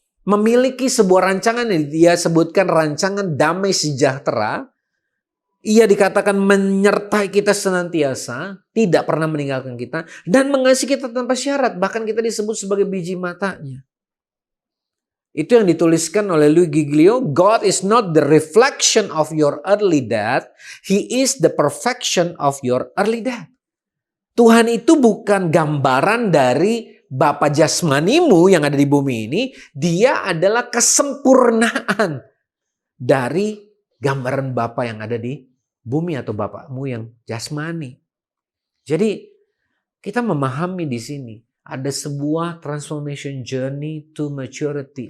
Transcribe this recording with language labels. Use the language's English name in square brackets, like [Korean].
[Indonesian] Memiliki sebuah rancangan yang Dia sebutkan rancangan damai sejahtera. Ia dikatakan menyertai kita senantiasa, tidak pernah meninggalkan kita, dan mengasihi kita tanpa syarat. Bahkan kita disebut sebagai biji matanya. Itu yang dituliskan oleh Louis Giglio. [English] God is not the reflection of your early dad. He is the perfection of your early dad. [Indonesian] Tuhan itu bukan gambaran dari Bapa jasmanimu yang ada di bumi ini. Dia adalah kesempurnaan dari gambaran Bapa yang ada di bumi atau Bapakmu yang jasmani. Jadi kita memahami di sini. Ada sebuah [English] transformation journey to maturity.